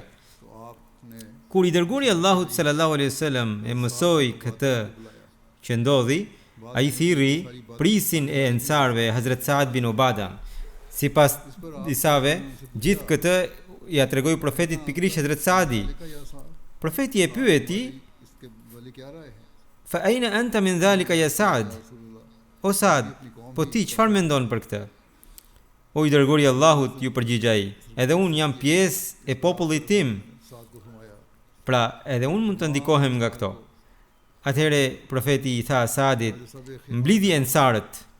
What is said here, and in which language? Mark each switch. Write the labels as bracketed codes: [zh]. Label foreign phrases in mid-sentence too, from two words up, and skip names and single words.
[sq] Kur i dërguari Allahut [ar] صلى الله عليه وسلم [sq] e mësoi këtë që ndodhi, ai thirri prisin e ensarve, Hazrat Saad bin Ubada. Sipas disave, gjithë këtë ja tregoi profetit pikërisht Hazrat Saadi. Profeti e pyeti: [ar] "فأين أنت من ذلك يا سعد?" [sq] O Saad, po ti çfarë mendon për këtë? O i dërguari i Allahut, ju përgjigj ai, edhe unë jam pjesë e popullit tim. Pra, edhe unë mund të ndikohem nga këto. Atëherë profeti i tha Saadit: "Mblidhi ensarët."